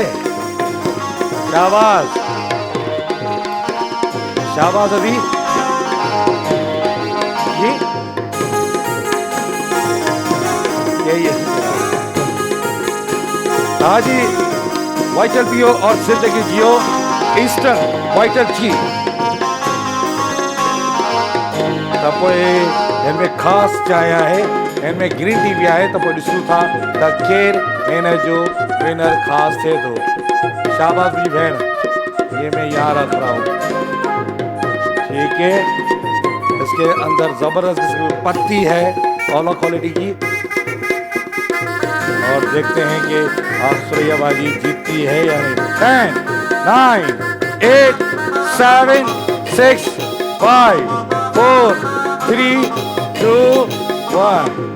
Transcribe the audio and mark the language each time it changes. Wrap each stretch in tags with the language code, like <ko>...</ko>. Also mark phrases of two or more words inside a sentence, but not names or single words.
<hi>शाबाश शाबाश। अभी जी यही है। हाँ जी, वाइटल पियो और जिंदगी जियो, ईस्टर्न वाइटल टी।</hi> <sd>त पोइ हिनमें ख़ासि चांहि आहे, हिनमें</sd> <en>green tea</en> <sd>बि आहे। त पोइ ॾिसूं था त केरु हिन जो विनर ख़ासि थिए थो। शाबाश मुंहिंजी भेण,</sd> <hi>ये मैं यहाँ रख रहा हूँ, ठीक है। इसके अंदर जबरदस्त किस्म की पत्ती है, ऑला क्वालिटी की। और देखते हैं कि सुरैया बाजी जीतती है या नहीं। 10 9 8 7 6 5 4 3 2 1।</hi>